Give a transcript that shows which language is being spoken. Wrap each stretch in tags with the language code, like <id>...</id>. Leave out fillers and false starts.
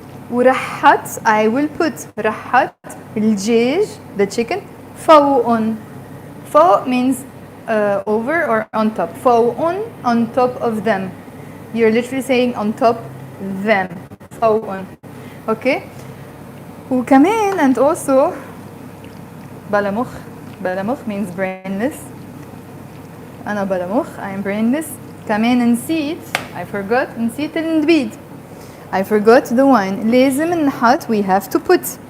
<en>ورحت, I will put</en> <ar>رحت الدجاج,</ar> <en>the chicken, فوقن. فوق means over or on top. فوقن, on top of them. You're literally saying on top them.</en> <ar>فوقن. Okay? وكمان,</ar> <en>and also</en> <ar>بلا مخ. بلا مخ</ar> <en>means brainless.</en> <ar>أنا بلا مخ,</ar> <en>I am brainless.</en> <ar>كمان نسيت,</ar> <en>I forgot,</en> <ar>نسيت النبيد.</ar> <en>I forgot the wine.</en> <ar>لازم نحط,</ar> <en>we have to put.</en>